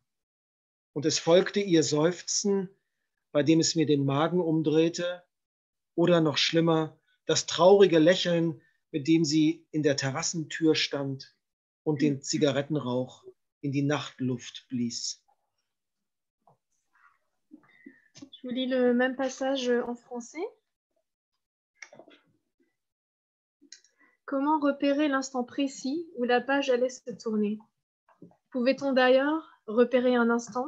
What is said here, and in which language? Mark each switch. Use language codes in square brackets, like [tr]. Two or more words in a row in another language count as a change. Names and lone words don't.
[de] Und es folgte ihr Seufzen, bei dem es mir den Magen umdrehte, oder noch schlimmer, das traurige Lächeln, mit dem sie in der Terrassentür stand und den Zigarettenrauch in die Nachtluft blies. [fr] Je vous lis le même passage en français. Comment repérer l'instant précis où la page allait se tourner? Pouvait-on d'ailleurs repérer un instant?